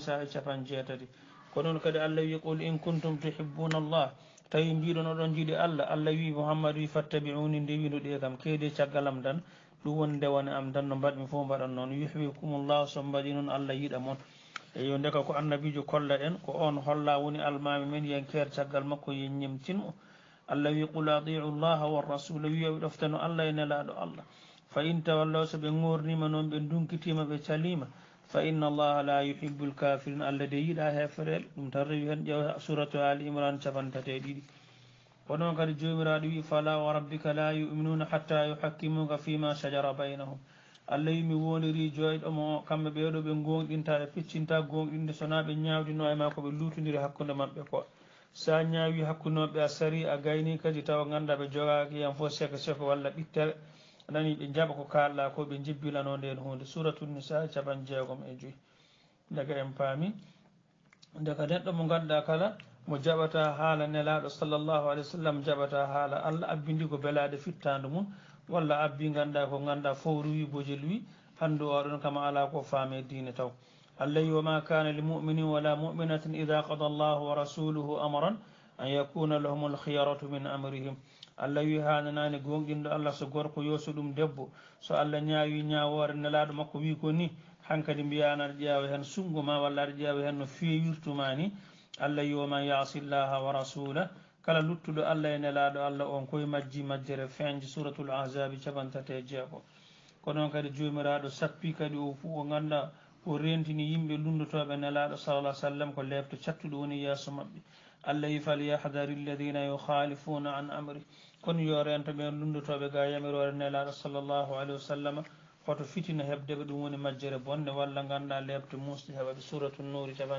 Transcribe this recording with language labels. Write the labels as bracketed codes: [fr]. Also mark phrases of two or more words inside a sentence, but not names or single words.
[ff] e 6 ko noon kadi Allah wi [ar] قل إن كنتم تحبون الله [ff] tawi mbiɗon oɗon jiiɗi Allah Allah wi Muhammadu wi fattabi'uni ndewindo ɗe kam keede caggalam dan ɗum woni ndewane am dan no mbaɗmi fof mbaɗan noon yuhibbukumullah so mbaɗi noon Allah yiɗa moon eyo ndeka ko annabijo kolla en ko on holla woni almami men yen keer caggal makko yen ñemtinmo Allah wi [ar] قل أطيعوا الله والرسول [ff] wiyoɓe ɗoftano Allah e nelaɗo Allah [ar] فإن تولوا [ff] so ɓe gornima noon ɓe dunkitima ɓe calima [ar] فإن الله لا يحب الكافرين [ff] Allah de yiiɗa heferel ɗum tan rewi hen ƴeew suratu ali imran 52 ko noon kadi jomiraɗo wi [ar] فلا وربك لا يؤمنون حتى يحكموك فيما شجر بينهم [ff] Allah wi mi woniri joyɗomo kamɓe ɓeɗo ɓe gonɗinta ɓe piccinta gonɗinde sona ɓe ñawdino e ma ko ɓe lutodiri hakkude mabɓe ko sa ñaawi hakkunoɓe a sari a gayni kadi tawa ganda ɓe jogaki yan fof seko walla ɓittere nani ɓe jaɓa ko kalɗa ko ɓe jibbilano nden hunde suratu nisa 65 daga en paami daga neɗɗo mo ganduɗa kala mo jaɓata haala nelaɗo [ar] صلى الله عليه وسلم [ff] jaɓata haala Allah abbindi ko belaɗe fittadu mum walla abbi ganduɗa ko ganduɗa fowru wi bojel wi handu oɗon kama ala ko faame diine taw Allah wi [ar] وما كان لمؤمن ولا مؤمنة إذا قضى الله ورسوله أمرا أن يكون لهم الخيرة من أمرهم [ff] Allah wi hananani gonɗinɗo Allah so gorko yo so ɗum debbo so Allah ñaawi ñawore nelaɗo makko wi ko ni hankadi mbiyana aɗa ƴeewa hen sungo ma walla aɗa ƴeewa hen no fewirtuma ni Allah wi waman [ar] يعص الله ورسوله [ff] kala luttuɗo Allah e nelaɗo Allah on koye majji majjere feñje suratul ahzabi 36 ko noon kadi jomiraɗo sappi kadi o fuu o ganda o rentini yimɓe lundotoɓe nelaɗo sallah sallam ko lebto cattuɗo woni yeeso mabɓe Allah wi [ar] فليحذر الذين يخالفون عن أمره [ff] kono yo rento ɓen lundotoɓe ga yamirore nelaɗo [ar] صلى الله عليه وسلم [ff] hoto fitina hebdeɓe ɗum woni majjere bonde walla ganda lebte musde heɓaɓe suratu nuri